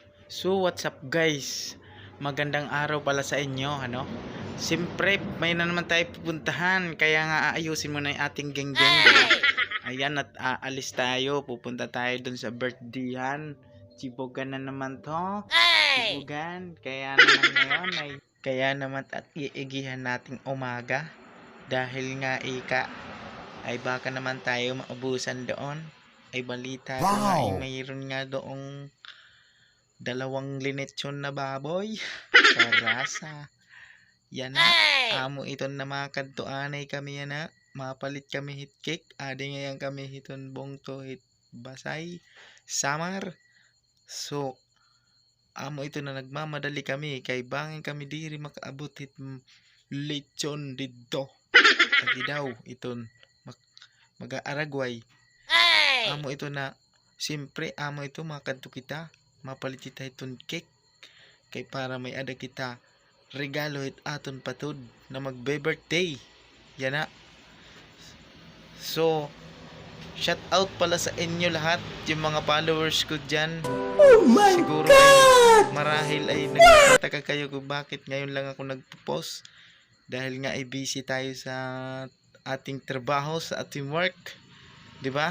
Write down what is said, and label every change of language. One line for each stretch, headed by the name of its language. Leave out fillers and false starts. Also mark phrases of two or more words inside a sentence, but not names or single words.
English: So what's up guys?
Filipino: Magandang araw pala sa inyo, ano? Siyempre, may na naman tayo pupuntahan, kaya nga aayusin mo na yung ating geng-geng, diba? Ayan, at aalis tayo, pupunta tayo dun sa birthdayhan. Chibogan na naman to. Chibogan, kaya naman at iigihan nating umaga. Dahil nga ay baka naman tayo maubusan doon. Ay balita ko nga ay mayroon nga doong dalawang linetsyon na baboy.
Waray: Karasa. Yan na. Amo iton na mga kadtuanay kami yan na. Mapalit kami hit cake. Adi ngayon kami hiton bongto hit basay. Samar. So, amo ito na nagmamadali kami. Kay bangin kami diri makaabot hit lechon dito. Agi daw iton mag-aaragway. Amo ito na. Siyempre, amo ito mga kadto kita. Mapalit kita iton cake kay para may ada kita regalo it aton patud na magbe-birthday yan na.
Filipino: So shout out pala sa inyo lahat yung mga followers ko dyan.
English: Oh my siguro God!
Filipino: Marahil ay nagtataka kayo kung bakit ngayon lang ako nagpo-post dahil nga ay busy tayo sa ating trabaho, sa ating work, di ba?